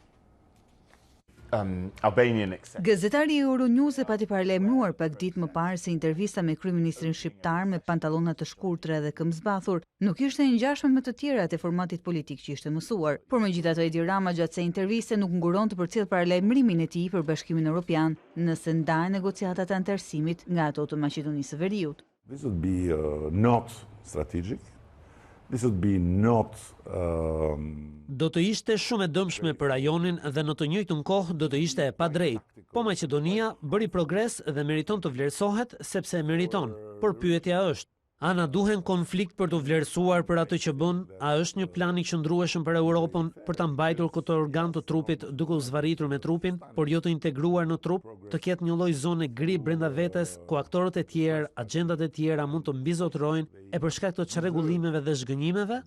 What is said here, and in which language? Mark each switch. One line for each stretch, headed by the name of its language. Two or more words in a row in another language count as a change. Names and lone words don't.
Albanian: Gazetari i Euronews e pati paralajmëruar pak ditë më parë se intervista me kryeministrin shqiptar me pantallona të shkurtra dhe këmbë zbathur nuk ishte e ngjashme me të tjerat e formatit politik që ishte mësuar. Por megjithatë Edi Rama gjatë kësaj interviste nuk nguron të përcjell paralajmërimin e tij për Bashkimin Evropian nëse ndahen negociatat e anëtarësimit nga ato të Maqedonisë së Veriut.
English: This would be not strategic. This would be not
Albanian: do të ishte shumë e dëmshme për rajonin dhe në të njëjtën kohë do të ishte e padrejtë. Po Maqedonia bëri progres dhe meriton të vlerësohet sepse e meriton. Por pyetja është, a na duhen konflikt për të vlerësuar për atë që bën? A është një plan i qëndrueshëm për Europën për ta mbajtur këtë organ të trupit duke u zvarritur me trupin, por jo të integruar në trup, të ketë një lloj zone gri brenda vetes ku aktorët e tjerë, agjendat e tjera mund të mbizotrojnë e për shkak të çrregullimeve dhe zhgënjimeve?